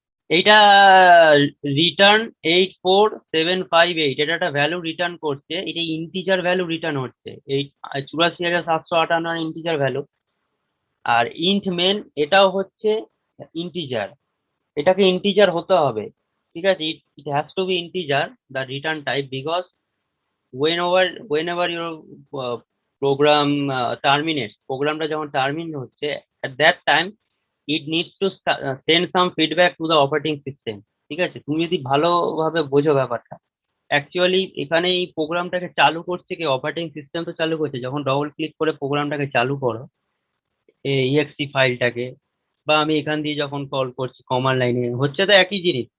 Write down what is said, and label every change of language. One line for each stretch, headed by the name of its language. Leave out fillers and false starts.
Bangla: এইটা রিটার্ন 84758, এটা একটা ভ্যালু রিটার্ন করছে, এটা ইন্টিজার ভ্যালু রিটার্ন হচ্ছে, এই 84,758 ইন্টিজার ভ্যালু। আর ইন্ট মেন এটাও হচ্ছে ইন্টিজার, এটাকে ইন্টিজার হতে হবে। ঠিক আছে,
English: it has to be integer the return type, because whenever your program terminates,
Bangla: প্রোগ্রামটা যখন টার্মিনেট হচ্ছে,
English: at that time it needs to send some feedback to the operating system।
Bangla: ঠিক আছে, তুমি যদি ভালোভাবে বোঝো ব্যাপারটা, অ্যাকচুয়ালি এখানে এই প্রোগ্রামটাকে চালু করছে কি, অপারেটিং সিস্টেম তো চালু করছে। যখন ডবল ক্লিক করে প্রোগ্রামটাকে চালু করো, exe ফাইলটাকে, বা আমি এখান দিয়ে যখন কল করছি কমান্ড লাইনে, হচ্ছে তো একই জিনিস।